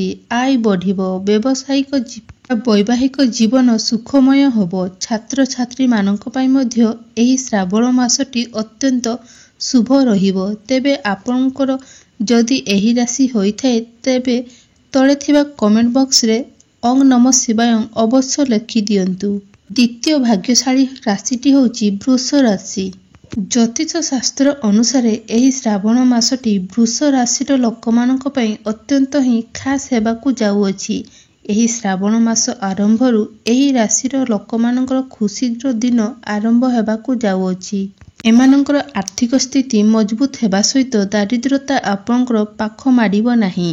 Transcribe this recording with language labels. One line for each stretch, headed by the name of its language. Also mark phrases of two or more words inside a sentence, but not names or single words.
Odia: ଆୟ ବଢ଼ିବ, ବ୍ୟାବସାୟିକ ବୈବାହିକ ଜୀବନ ସୁଖମୟ ହେବ। ଛାତ୍ର ଛାତ୍ରୀ ମାନଙ୍କ ପାଇଁ ମଧ୍ୟ ଏହି ଶ୍ରାବଣ ମାସଟି ଅତ୍ୟନ୍ତ ଶୁଭ ରହିବ। ତେବେ ଆପଣଙ୍କର ଯଦି ଏହି ରାଶି ହୋଇଥାଏ ତେବେ ତଳେ ଥିବା
English: comment box
Odia: ରେ
Sanskrit: ओम नमः शिवाय
Odia: ଅବଶ୍ୟ ଲେଖି ଦିଅନ୍ତୁ। ଦ୍ୱିତୀୟ ଭାଗ୍ୟଶାଳୀ ରାଶିଟି ହେଉଛି ବୃଷ ରାଶି। ଜ୍ୟୋତିଷ ଶାସ୍ତ୍ର ଅନୁସାର ଏହି ଶ୍ରାବଣ ମାସଟି ବୃଷ ରାଶିର ଲୋକମାନଙ୍କ ପାଇଁ ଅତ୍ୟନ୍ତ ହିଁ ଖାସ ହେବାକୁ ଯାଉଅଛି। ଏହି ଶ୍ରାବଣ ମାସ ଆରମ୍ଭରୁ ଏହି ରାଶିର ଲୋକମାନଙ୍କର ଖୁସିର ଦିନ ଆରମ୍ଭ ହେବାକୁ ଯାଉଅଛି। ଏମାନଙ୍କର ଆର୍ଥିକ ସ୍ଥିତି ମଜବୁତ ହେବା ସହିତ ଦାରିଦ୍ରତା ଆପଣଙ୍କର ପାଖ ମାଡ଼ିବ ନାହିଁ।